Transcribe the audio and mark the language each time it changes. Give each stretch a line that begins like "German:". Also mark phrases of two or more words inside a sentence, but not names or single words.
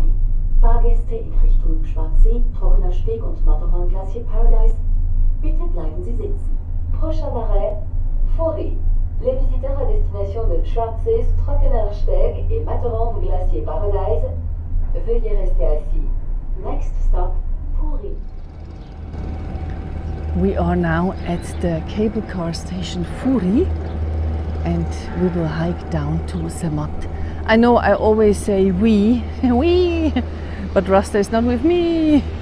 German: Fahrgäste in Richtung Schwarzsee, Trockener Steg und Matterhorn Glacier Paradise, bitte bleiben Sie sitzen.
French: Prochain arrêt, Furi. Les visiteurs à destination de Schwarzsee, Trockener Steg et Matterhorn Glacier Paradise, veuillez rester assis.
English: Next stop, Furi. We are now at the cable car station Furi and we will hike down to Zermatt. I know I always say we, but Rasta is not with me.